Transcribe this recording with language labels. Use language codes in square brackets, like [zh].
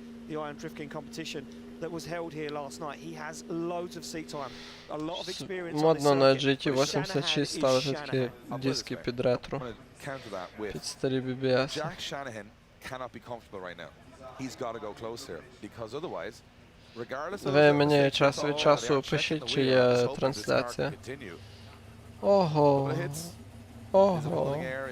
[en] The Iron Drift King competition that was held here last night. He has loads of seat time, a lot of experience on this [uk] Модно на [en] circuit. [uk] GT86 ставити такі диски під ретро, під старі BBS. [en] Jack Shanahan cannot be comfortable right now. He's got to go close here because otherwise, regardless of [uk] Ви мені час від часу пишіть, чи є трансляція. Ого. Ого.